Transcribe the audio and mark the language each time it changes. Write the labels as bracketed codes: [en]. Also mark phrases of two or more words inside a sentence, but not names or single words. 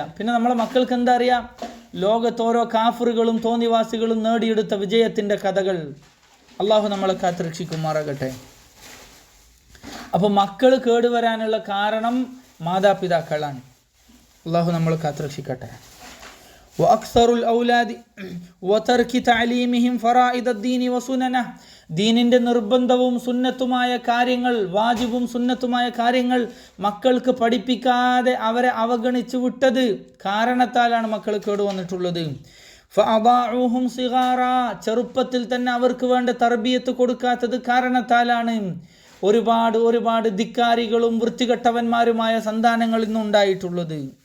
[ml] പിന്നെ നമ്മളെ മക്കൾക്ക് എന്താ അറിയാം? ലോകത്തോരോ കാഫറുകളും തോന്നിവാസികളും നേടിയെടുത്ത വിജയത്തിൻ്റെ കഥകൾ. അള്ളാഹു നമ്മളെ കാത്തുരക്ഷിക്കുമാറാകട്ടെ. അപ്പോൾ മക്കൾ കേടുവരാനുള്ള കാരണം മാതാപിതാക്കളാണ്. അള്ളാഹു നമ്മൾ കാത്തുരക്ഷിക്കട്ടെ. [ar] وأكثر الأولاد وترك تعليمهم فرائض الدين وسننه [ml] ദീനിൻ്റെ നിർബന്ധവും സുന്നത്തുമായ കാര്യങ്ങൾ, വാജിബും സുന്നത്തുമായ കാര്യങ്ങൾ മക്കൾക്ക് പഠിപ്പിക്കാതെ അവരെ അവഗണിച്ചു വിട്ടത് കാരണത്താലാണ് മക്കൾ കേടുവന്നിട്ടുള്ളത്. [ar] فأضاعوهم صغارا, [ml] ചെറുപ്പത്തിൽ തന്നെ അവർക്ക് വേണ്ട തർബിയത്ത് കൊടുക്കാത്തത് കാരണത്താലാണ് ഒരുപാട് ധിക്കാരികളും വൃത്തികെട്ടവന്മാരുമായ സന്താനങ്ങൾ ഇന്നുണ്ടായിട്ടുള്ളത്.